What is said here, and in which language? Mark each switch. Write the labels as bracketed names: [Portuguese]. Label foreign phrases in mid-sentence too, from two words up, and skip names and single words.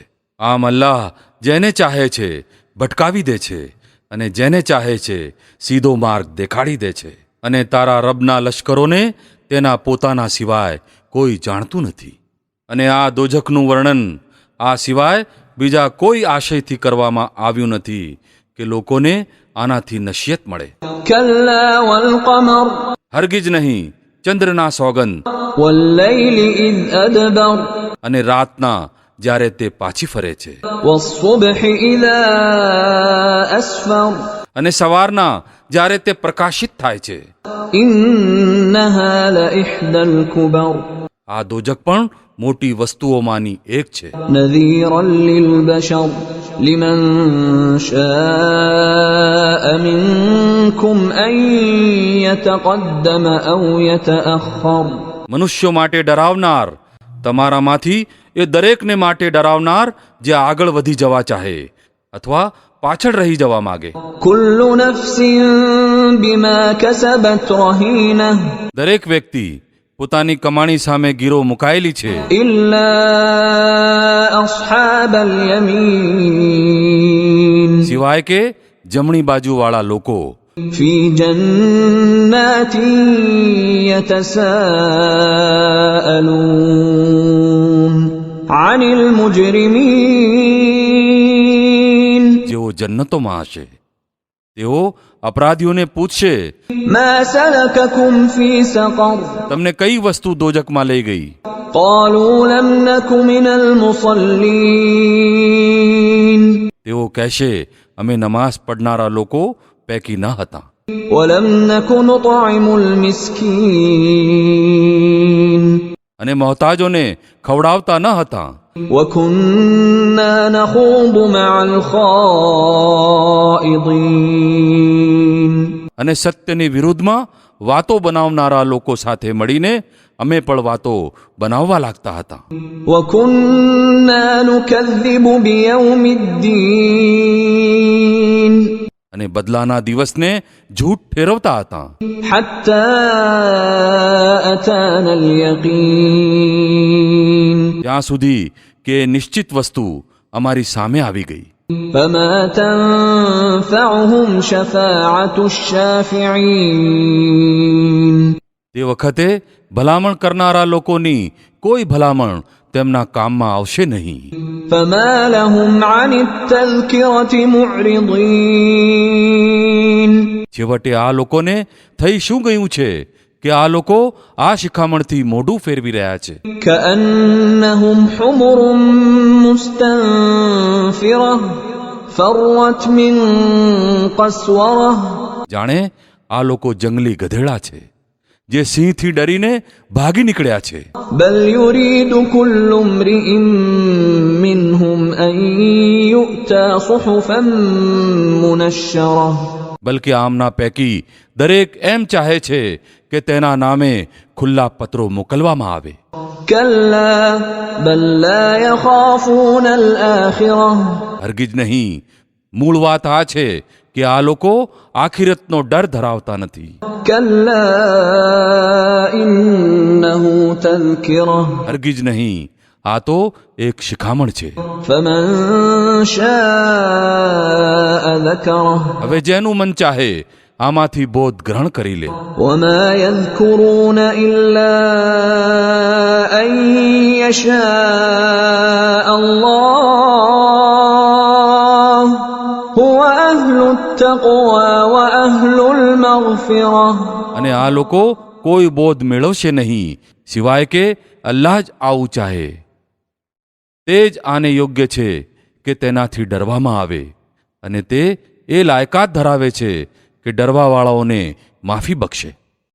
[Gujarati] આમ અલ્લાહ જેને ચાહે છે ભટકાવી દે છે અને જેને ચાહે છે સીધો માર્ગ દેખાડી દે છે. અને તારા રબના લશ્કરોને તેના પોતાના સિવાય કોઈ જાણતું નથી. અને આ દોજખનું વર્ણન આ સિવાય બીજા કોઈ આશયથી કરવામાં આવ્યું નથી કે લોકોને આનાથી નશિયત મળે. [Arabic] كلا والقمر [Gujarati] હરગીજ નહીં ચંદ્રના સોગંદ [Arabic] والليل إذ أدبر [Gujarati] અને રાતના જ્યારે તે પાછી ફરે છે [Arabic] والصبح إذا أسفر [Gujarati] અને સવારના જ્યારે તે પ્રકાશિત થાય છે. [Arabic] إنها لإحدى الكبر [Gujarati] આ દોજખ પણ મોટી વસ્તુઓમાંની એક છે. [Arabic] نذيرا للبشر لمن شاء منكم أن يتقدم أو يتأخر [Gujarati] મનુષ્યો માટે ડરાવનાર, તમારામાંથી એ દરેકને માટે ડરાવનાર જે આગળ વધી જવા ચાહે અથવા પાછળ રહી જવા માગે. [Arabic] كل نفس بما كسبت رهينة [Gujarati] દરેક વ્યક્તિ પોતાની કમાણી સામે ગીરો મુકાયેલી છે [Arabic] إلا أصحاب اليمين [Gujarati] સિવાય કે જમણી બાજુવાળા લોકો [Arabic] في جنات يتساءلون عن المجرمين [Gujarati] જેઓ જન્નતોમાં હશે તેઓ અપરાધીઓને પૂછશે [Arabic] ما سلككم في سقر [Gujarati] તમને કઈ વસ્તુ દોજખમાં લઈ ગઈ. [Arabic] قالوا لم نك من المصلين [Gujarati] તેઓ કહેશે અમે નમાઝ પઢનારા લોકો પૈકી ન હતા [Arabic] ولم نك نطعم المسكين [Gujarati] અને મોહતાજોને ખવડાવતા ન હતા [Arabic] وكنا نخوض مع الخائضين [Gujarati] અને સત્યની વિરુદ્ધમાં વાતો બનાવનારા લોકો સાથે મળીને અમે પણ વાતો બનાવવા લાગતા હતા. [Arabic] وكنا نكذب بيوم الدين [Gujarati] અને બદલાના દિવસને ઝૂઠ ઠેરવતા હતા [Arabic] حتى أتانا اليقين [Gujarati] ત્યાં સુધી કે નિશ્ચિત વસ્તુ અમારી સામે આવી ગઈ. [Arabic] فما تنفعهم شفاعة الشافعين [Gujarati] તે વખતે ભલામણ કરનારા લોકોની કોઈ ભલામણ તેમના કામમાં આવશે નહીં. [Arabic] فما لهم عن التذكرة معرضين [Gujarati] છેવટે આ લોકોને થઈ શું ગયું છે કે આ લોકો આ શિખામણથી મોઢું ફેરવી રહ્યા છે [Arabic] كأنهم حمر مستنفرة فرت من قسورة [Gujarati] જાણે આ લોકો જંગલી ગધેડા છે જે સિંહથી ડરીને ભાગી નીકળ્યા છે. [Arabic] بل يريد كل امرئ منهم أن يؤتى صحفا منشرة [Gujarati] બલકે આમના પૈકી દરેક એમ ચાહે છે કે તેના નામે ખુલ્લા પત્રો મોકલવામાં આવે. [Arabic] كلا بل لا يخافون الآخرة [Gujarati] હરગીજ નહીં, મૂળ વાત આ છે કે આ લોકો આખિરતનો ડર ધરાવતા નથી. [Arabic] كلا إنه تذكرة [Gujarati] હરગીજ નહીં, આ તો એક શિખામણ છે. [Arabic] فمن شاء ذكره [Gujarati] હવે જેનું મન ચાહે આમાંથી બોધ ગ્રહણ કરી લે. [Arabic] وما يذكرون إلا أن يشاء الله هو أهل التقوى وأهل المغفرة [Gujarati] અને આ લોકો કોઈ બોધ મેળવશે નહીં સિવાય કે અલ્લાહ જ આવું ચાહે. તે જ આને યોગ્ય છે કે તેનાથી ડરવામાં આવે અને તે એ લાયકાત ધરાવે છે કે ડરવાવાળાઓને માફી બક્ષે.